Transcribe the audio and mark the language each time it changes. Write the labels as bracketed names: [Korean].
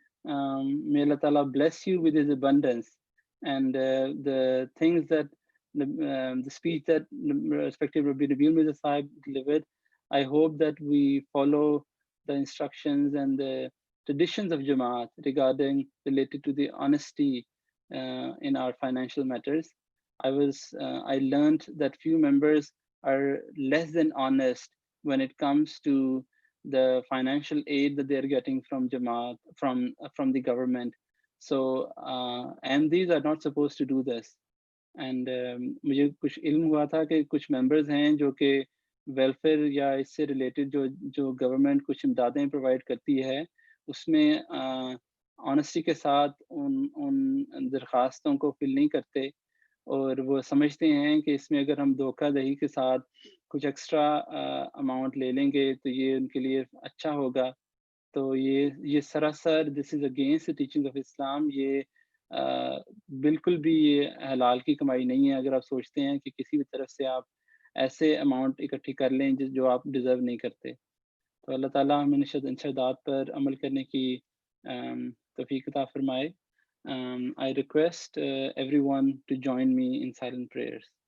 [English] May Allah Ta'ala bless you with his abundance, and the things that the speech that respected Rabbi Nabil Mirza Sahib delivered, I hope that we follow the instructions and the traditions of Jamaat related to the honesty in our financial matters. I learned that few members are less than honest when it comes to the financial aid that they're getting from Jamaat, from the government. So MDs are not supposed to do this. [Hindi] And मुझे कुछ इल्म हुआ था कि कुछ members हैं जो कि welfare या इससे related जो government कुछ इमदादें provide करती है, उसमें honesty के साथ उन दरखास्तों को fill नहीं करते, और वो समझते हैं कि इसमें अगर हम धोखाधड़ी के साथ कुछ एक्स्ट्रा अमाउंट ले लेंगे तो ये उनके लिए अच्छा होगा. तो ये सरासर [English] This is against the teaching of Islam. [Hindi] ये बिल्कुल भी ये हलाल की कमाई नहीं है अगर आप सोचते हैं कि किसी भी तरफ से आप ऐसे अमाउंट इकट्ठी कर लें जो आप डिज़र्व नहीं करते. तो अल्लाह ताला हमें इरशादात पर अमल करने की तौफीक अता फरमाए. [English] I request everyone to join me in silent prayers.